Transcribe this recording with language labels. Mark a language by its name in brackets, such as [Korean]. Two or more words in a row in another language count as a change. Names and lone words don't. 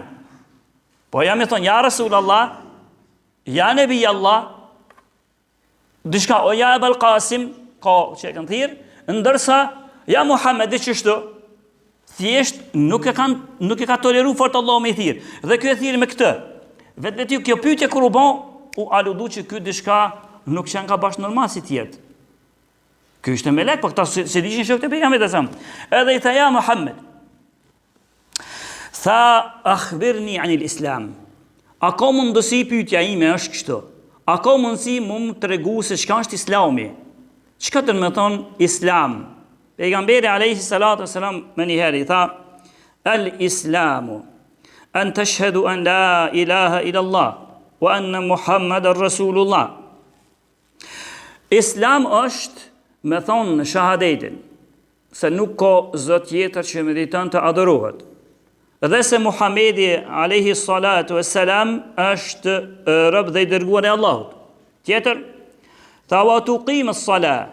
[Albanian] Po ja me thonë, ja Rasulullah, ja [Arabic] نبي الله, [Albanian] dishka, o ja Ebel Qasim, ka që e kanë thirr, ndërsa, ja Muhammed, dhe qështu, thjesht nuk e ka toleru fort Allah me thirr. Dhe kjo e thirr me këtë. Vetë kjo pyetje kur u bën, u aludu që ky dishka nuk qenë ka bashkë normal si tjertë. Ky ishte melek, po këta se dishin shokët e pejgamberit sa. Edhe i tha ja Muhammed. Tha [Arabic] أخبرني عن الإسلام. [Albanian] A ka mundësi pyetja ime është kështu. A ka mundësi më tregu se çka është Islami? Çka do të thonë Islam? Pejgamberi [Arabic] عليه الصلاة والسلام [Albanian] më një herë i tha [Arabic] الإسلام أن تشهد أن لا إله إلا الله وأن محمدا رسول الله. [Albanian] Islam është me thonë në shahadetin, se nuk ka zot tjetër që meriton të adhurohet, dhe se Muhamedi [Arabic] عليه الصلاة والسلام [Albanian] është rob dhe i dërguar i Allahut. Tjetër, tha [Arabic] وتقيم الصلاة.